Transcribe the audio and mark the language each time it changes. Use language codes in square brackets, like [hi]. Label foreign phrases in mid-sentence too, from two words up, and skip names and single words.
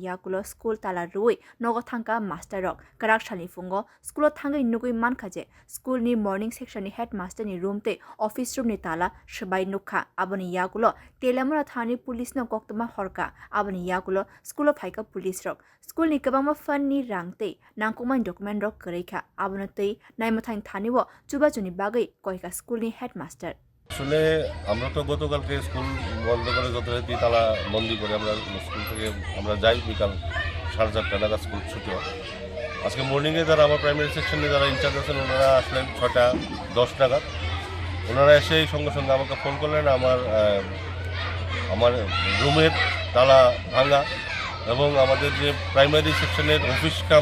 [trp] yakulo school tala rui nogo thangka master rok karak shani fungo school thangai nugui mankhaje school ni [en] morning section [trp] ni headmaster ni room te [en] office room [trp] ni tala shabai nukha aboni yakulo teliamara thani police no koktama horka aboni yakulo school of haika police rok school ni kabangma fan ni rangte nangkoma document rok kareikha abono tei naimathang thani wo chubajuni bagai koika school ni headmaster [bn] আসলে আমরা তো গতকালকে স্কুল বন্ধ করে যথারীতি তালা বন্দি করে আমরা স্কুল থেকে আমরা যাই বিকাল 4:30 নাগাদ স্কুল ছুটি হয় আজকে মর্নিংয়ে যারা আমার [en] primary sectionে [bn] যারা ইনচার্জ আছেন ওনারা আসলেন 6:10 নাগাদ ওনারা এসে সঙ্গে সঙ্গে আমাকে ফোন করলেন আমার রুমের তালা ভাঙা এবং আমাদের যে [en] primary sectionের office cum